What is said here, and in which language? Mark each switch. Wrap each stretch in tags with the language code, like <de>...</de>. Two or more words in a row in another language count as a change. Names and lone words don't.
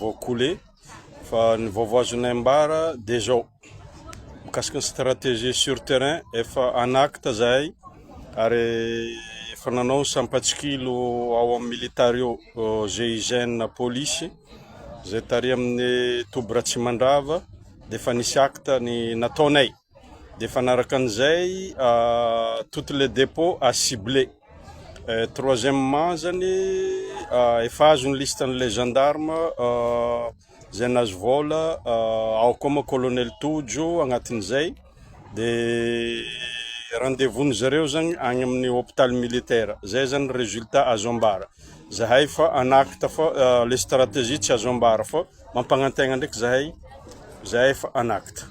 <mg>vao coulé fa ny vaovao azonay mbara dia zao mikasika ny</mg> <fr>stratégie sur terrain</fr> <mg>efa</mg> <fr>en acte</fr> <mg>zahay ary efa nanao sampatsikilo ao amin'ny military eo GIGN na polisy zay tary amin'ny Tobo Ratsimandrava dia efa nisy acte ny nataonay dia fanaraka an'izay</mg> <fr>toutes les dépôts à cibler.</fr> <mg>Troisièmement zany efa azo ny listan'ilay gendarme zay nahazo vola ao koa moa colonel Tojo agnatin'izay dia rendez-vous zareo zany agny amin'ny</mg> <fr>hôpital militaire.</fr> <mg>Zay zany résultat azo ambara. Zahay fa</mg> <fr>en acte</fr> <mg>fa</mg> <fr>les stratégies</fr> <mg>tsy azo ambara fa mampanantegna ndraiky zahay fa</mg> <fr>en acte.</fr>